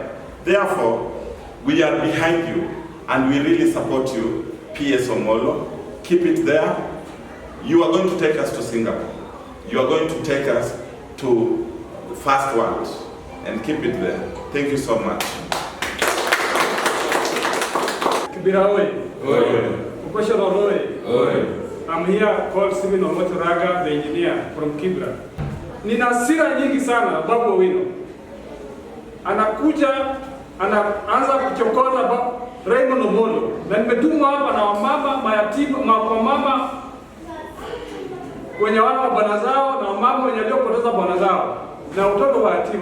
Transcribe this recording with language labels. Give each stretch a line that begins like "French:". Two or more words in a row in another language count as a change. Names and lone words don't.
English: Therefore, we are behind you, and we really support you, PS Omollo. Keep it there. You are going to take us to Singapore. You are going to take us to the first world, and keep it there. Thank you so much. Kibra oye! Oye! Professional oye! Oye! I'm here called Raymond Omollo, the engineer from Kibra.
Swahili: Nina hasira nyingi sana Babu Owino. anakuja anaanza kuchokoza Raymond Omollo, na nimetumwa hapa na wamama mayatima, mama wenye wana bwana zao na wamama wenye waliopoteza bwana zao na watoto wa yatima.